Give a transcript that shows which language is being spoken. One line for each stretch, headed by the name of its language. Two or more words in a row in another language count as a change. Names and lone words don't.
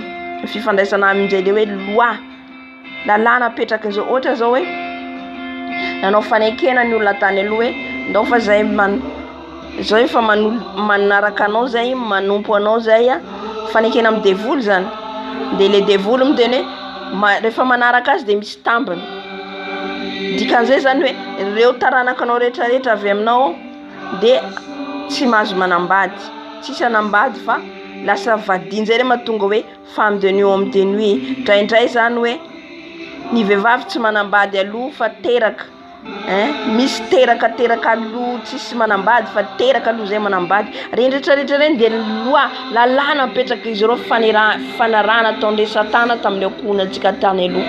Malagasy: Fifandraisana amin'izay le hoe loi. Lalàna apetraky zao ohatra zao hoe nanao fanekena ny olona tany aloha hoe ndao fa zay zao efa manaraka anao zay, manompo anao zay fanekena amin'ny devoly zany. Dia le devoly miteny hoe rehefa manaraka azy dia misy tambiny. Dikan'izay zany hoe ireo taranaka anao rehetrarehetra avy aminao dia tsy mahazo manambady, tsisy anambady fa lasa vadiny zay mahatonga hoe
French: femme de nuit homme de nuit.
Malagasy: Indraindray zany hoe ny vehivavy tsy manambady aloha fa teraka. Misy teraka aloha tsisy manambady fa teraka aloha zay manambady. Reny rehetrarehetra reny dia loi, lalàna apetraka izy ireo fanarana ataon'ilay satana tamin'ny ankonatsika tany aloha.